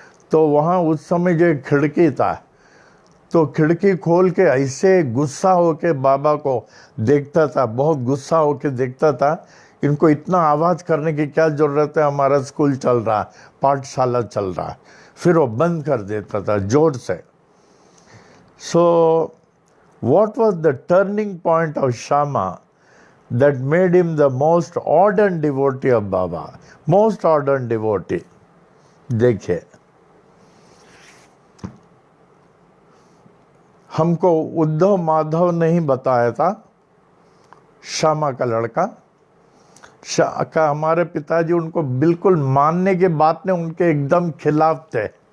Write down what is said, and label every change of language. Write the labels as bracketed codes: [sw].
[hi] तो वहाँ उस समय जो खिड़की था, तो खिड़की खोल के ऐसे गुस्सा होके बाबा को देखता था, बहुत गुस्सा होके देखता था। इनको इतना आवाज़ करने की क्या ज़रूरत है, हमारा स्कूल चल रहा, पाठशाला चल रहा। फिर वो बंद कर देता था जोर से। [en] So what was the turning point of Shyama that made him the most ardent devotee of Baba, most ardent devotee? [hi] देखिए, हमको उद्धव माधव ने ही बताया था, श्यामा का लड़का का। हमारे पिताजी उनको बिल्कुल मानने के बात ने उनके एकदम खिलाफ थे।